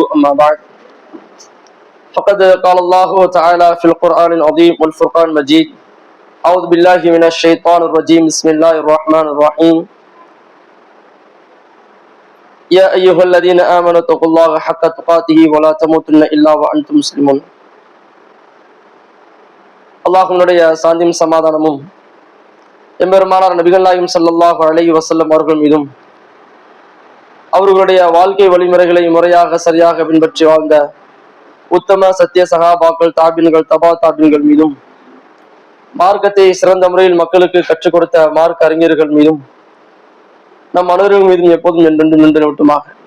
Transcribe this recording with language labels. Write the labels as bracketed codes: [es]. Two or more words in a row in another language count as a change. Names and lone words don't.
[ar] أما بعد، فقد قال الله تعالى في القرآن العظيم والفرقان المجيد: أعوذ بالله من الشيطان الرجيم. بسم الله الرحمن الرحيم. يا أيها الذين آمنوا اتقوا الله حق تقاته ولا تموتن إلا وأنتم مسلمون. [ta] அல்லாஹ்வுடைய சாந்தியும் சமாதானமும் எம்பெருமானார் நபிகள் நாயகம் [ar] صلى الله عليه وسلم [ta] அவர்கள் மீதும் அவர்களுடைய வாழ்க்கை வழிமுறைகளை முறையாக சரியாக பின்பற்றி வாழ்ந்த உத்தம சத்திய சகாபாக்கள், தாபின்கள், தபா தாபின்கள் மீதும், மார்க்கத்தை சிறந்த முறையில் மக்களுக்கு கற்றுக் கொடுத்த மார்க்க அறிஞர்கள் மீதும், நம் அனைவர்கள் மீதும் எப்போதும் என்றென்று நின்று விட்டுமாக.